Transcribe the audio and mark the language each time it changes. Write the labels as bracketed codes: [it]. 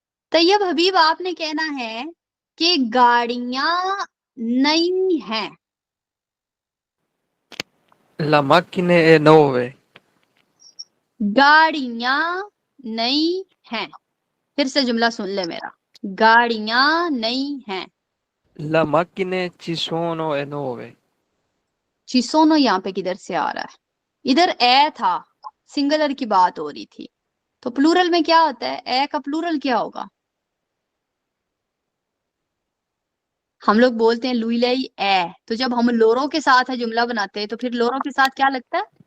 [hi] तैयब हबीब, आपने कहना है कि गाड़ियां नई हैं। [it] La macchine è nuove. [hi] गाड़ियां नई हैं। फिर से जुमला सुन ले मेरा, गाड़ियां नई हैं। [it] La macchine ci sono e nuove. [hi] ci sono यहाँ पे किधर से आ रहा है? इधर ए था, सिंगुलर की बात हो रही थी, तो प्लूरल में क्या होता है? ए का प्लूरल क्या होगा? हम लोग बोलते हैं लुईलई ए, तो जब हम लोरो के साथ है जुमला बनाते हैं तो फिर लोरो के साथ क्या लगता है?